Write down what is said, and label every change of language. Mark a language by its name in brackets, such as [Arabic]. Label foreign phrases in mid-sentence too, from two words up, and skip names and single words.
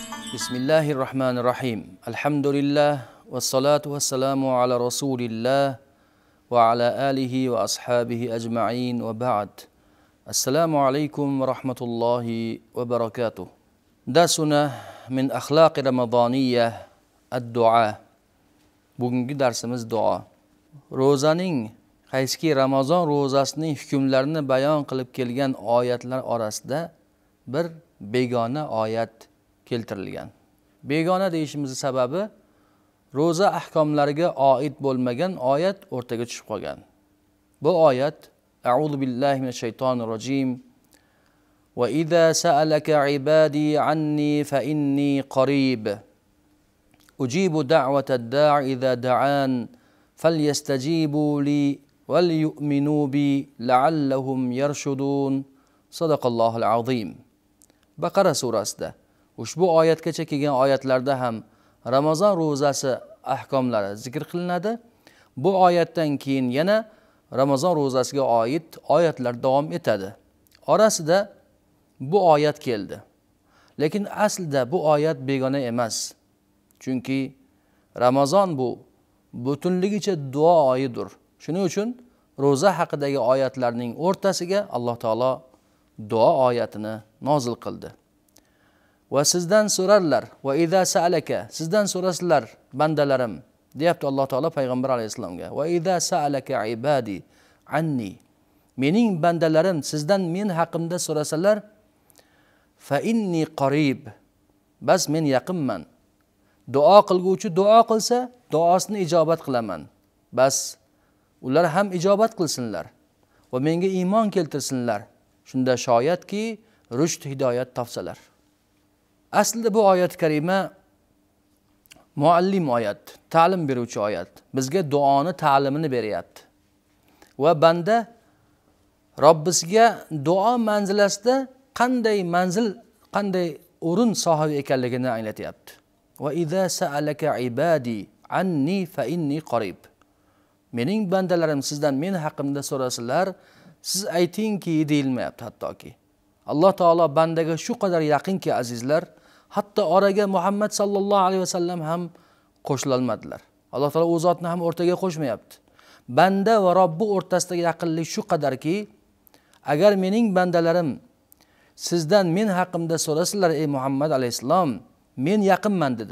[Arabic] بسم الله الرحمن الرحيم. الحمد لله والصلاة والسلام على رسول الله وعلى آله وأصحابه أجمعين وبعد. السلام عليكم ورحمة الله وبركاته. درسنا من أخلاق رمضانية الدعاء. [Uzbek] Bugungi darsimiz duo. Ro'zaning qaysiki Ramazon ro'zasining hukmlarini bayon qilib kelgan oyatlar orasida bir begona oyat keltirilgan. Begona deyishimizning sababi ro'za ahkomlariga oid bo'lmagan oyat o'rtaga tushib qolgan. Bu oyat [Arabic] أعوذ بالله من الشيطان الرجيم. وإذا سألك عبادي عني فإني قريب. أجيب دعوة الداع إذا دعان فليستجيبوا لي وليؤمنوا بي لعلهم يرشدون. صدق الله العظيم. [Uzbek] Baqara surasida ushbu oyatgacha kelgan oyatlarda ham Ramazon ro'zasi ahkomlari zikr qilinadi. Bu oyatdan keyin yana Ramazon ro'zasiga oid oyatlar davom etadi. Orasida bu oyat keldi. Lekin aslida bu oyat begona emas. Chunki Ramazon bu butunligicha duo oyidir. Shuning uchun ro'za haqidagi oyatlarning o'rtasiga Alloh taolo duo oyatini nozil qildi. Va sizdan so'rarlar, [Arabic] وإذا سألك, [Uzbek] sizdan so'rasizlar bandalarim, deyapti Alloh taolo payg'ambar alayhisalomga. [Arabic] وإذا سألك عبادي عني, [Uzbek] mening bandalarim sizdan men haqimda so'rasalar, [Arabic] فإني قريب, [Uzbek] bas men yaqinman. Duo qilguvchi duo qilsa, duosini ijobat qilaman. Bas ular ham ijobat qilsinlar va menga iymon keltirsinlar. Shunda shoyatki rushd hidoyat topsalar. Aslida bu oyat karima muallim oyat, ta'lim beruvchi oyat. Bizga duoni ta'limini beryapti. Va banda Robbisiga duo manzilasida qanday manzil, qanday o'rin sohibi ekanligini anglatyapti. [Arabic] وإذا سألك عبادي عني فإني قريب. [Uzbek] Mening bandalarim sizdan men haqimda so'rasalar, siz aytingki deyilmayapti hattoki. Alloh taolo bandaga shu qadar yaqinki azizlar, hatto oraga Muhammad [Arabic] صلى الله عليه وسلم [Uzbek] ham qo'shilolmadilar. Alloh taolo o'z zotini ham o'rtaga qo'shmayapti. Banda va Robbi o'rtasidagi yaqinlik shu qadarki, agar mening bandalarim sizdan men haqimda so'rasalar, ey Muhammad alayhisalom, men yaqinman dedi.